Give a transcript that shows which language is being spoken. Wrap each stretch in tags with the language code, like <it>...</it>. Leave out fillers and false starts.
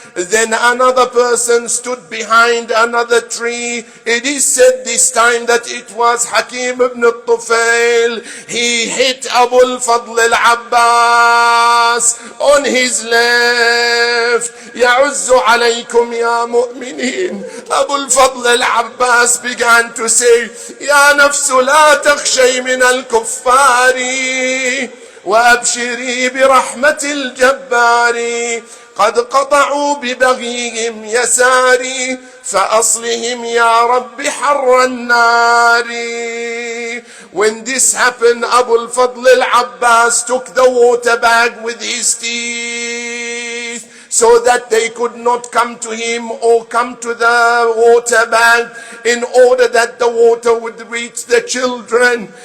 <en>Then another person stood behind another tree. It is said this time that it was Hakim ibn al-Tufail. He hit Abu al-Fadl al-Abbas on his left.</en> <ar>يعز عليكم يا مؤمنين.</ar> <en>Abu al-Fadl al-Abbas began to say,</en> <ar>يا نفس لا تخشي من الكفار وأبشري برحمة الجبار قد قطعوا ببغيهم يساري فأصلهم يا رب حر النار.</ar> <en>When this happened, Abu al-Fadl al-Abbas took the water bag with his teeth so that they could not come to him or come to the water bag in order that the water would reach the children.</en>